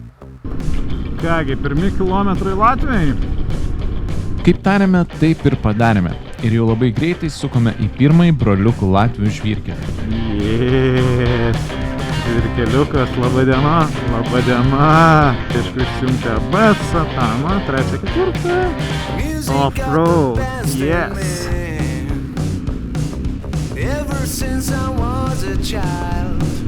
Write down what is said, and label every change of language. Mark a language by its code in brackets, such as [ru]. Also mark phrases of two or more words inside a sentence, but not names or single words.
[lt] Kągi, pirmi kilometrai Latvijai. Kaip tarėme, taip ir padarėme. Ir jau labai greitai sukome į pirmąjį broliukų Latvių žvyrkelį. Žvyrkeliukas, laba diena. Laba diena. Kažkas siuntė basą, tamą, 3-4. [en] Off-road, yes. Ever since I was a child.